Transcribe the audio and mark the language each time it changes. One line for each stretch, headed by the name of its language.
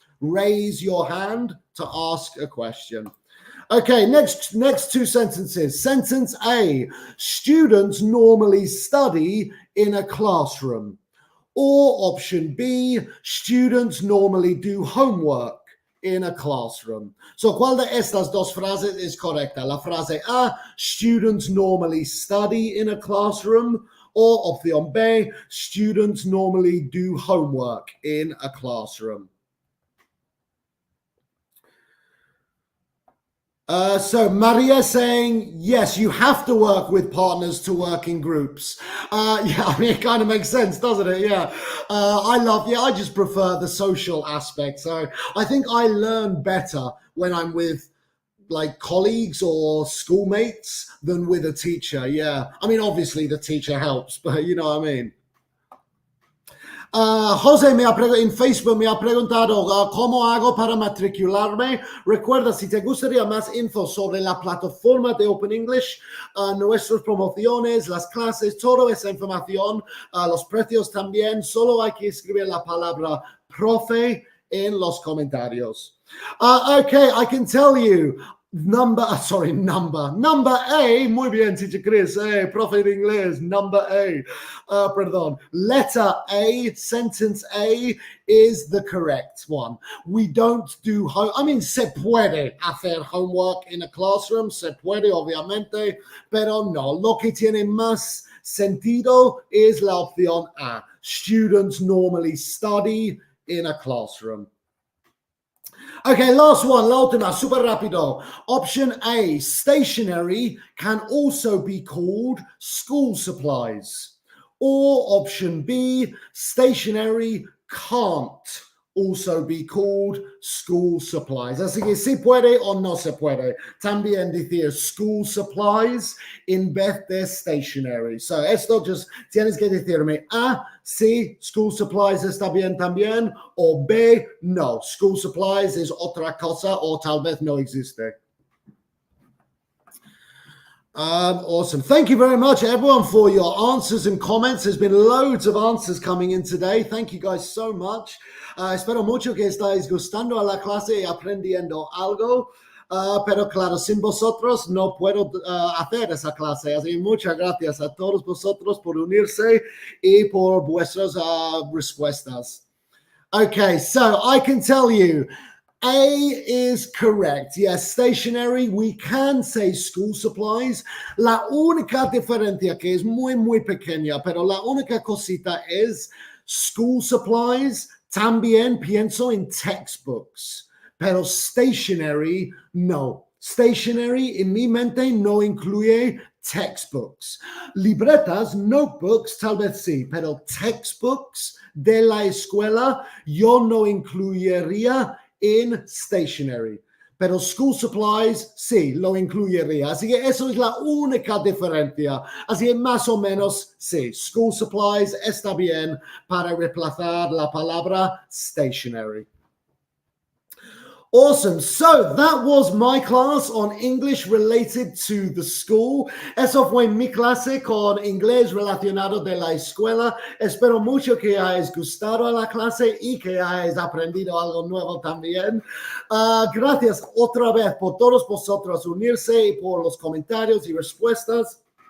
English: Raise your hand to ask a question. Okay, next two sentences. Sentence A, students normally study in a classroom. Or option B, students normally do homework in a classroom.
Spanish: So, ¿cuál de estas dos frases es correcta? La frase A, students normally study in a classroom, or opción B, students normally do homework in a classroom.
English: So Maria saying, yes, you have to work with partners to work in groups. It kind of makes sense, doesn't it? Yeah. I just prefer the social aspect. So I think I learn better when I'm with like colleagues or schoolmates than with a teacher. Yeah. I mean, obviously the teacher helps, but you know what I mean?
Spanish: José en Facebook me ha preguntado cómo hago para matricularme. Recuerda, si te gustaría más info sobre la plataforma de Open English, nuestras promociones, las clases, toda esa información, los precios también, solo hay que escribir la palabra profe en los comentarios.
English: Okay, I can tell you. Number A,
Spanish: muy bien,
English: teacher Chris,
Spanish: profe de inglés,
English: number A,
Spanish: perdón,
English: letter A, sentence A is the correct one. We don't do
Spanish: se puede hacer
English: homework in a classroom,
Spanish: se puede obviamente, pero no, lo que tiene más sentido es la opción A.
English: Students normally study in a classroom. Okay, last one,
Spanish: la última, super rápido.
English: Option A, stationery can also be called school supplies. Or option B, stationery can't also be called school supplies.
Spanish: Así que si puede o no se puede. También decir school supplies en vez de stationery. So esto
English: just
Spanish: tienes que decirme A, sí, school supplies está bien también, o B, no, school supplies es otra cosa o tal vez no existe.
English: Awesome. Thank you very much, everyone, for your answers and comments. There's been loads of answers coming in today. Thank you guys so much.
Spanish: Espero mucho que estáis gustando a la clase y aprendiendo algo. Pero claro, sin vosotros no puedo hacer esa clase. Así que muchas gracias a todos vosotros por unirse y por vuestras respuestas.
English: Okay, so I can tell you, A is correct. Yes, stationery, we can say school supplies.
Spanish: La única diferencia que es muy, muy pequeña, pero la única cosita es school supplies. También pienso en textbooks, pero stationery, no. Stationery en mi mente no incluye textbooks. Libretas, notebooks, tal vez sí, pero textbooks de la escuela yo no incluiría en stationery. Pero school supplies sí lo incluiría. Así que eso es la única diferencia. Así que más o menos sí, school supplies está bien para reemplazar la palabra stationery.
English: Awesome. So that was my class on English related to the school.
Spanish: Eso fue mi clase con inglés relacionado de la escuela. Espero mucho que hayas gustado a la clase y que hayas aprendido algo nuevo también. Gracias otra vez por todos vosotros unirse y por los comentarios y respuestas.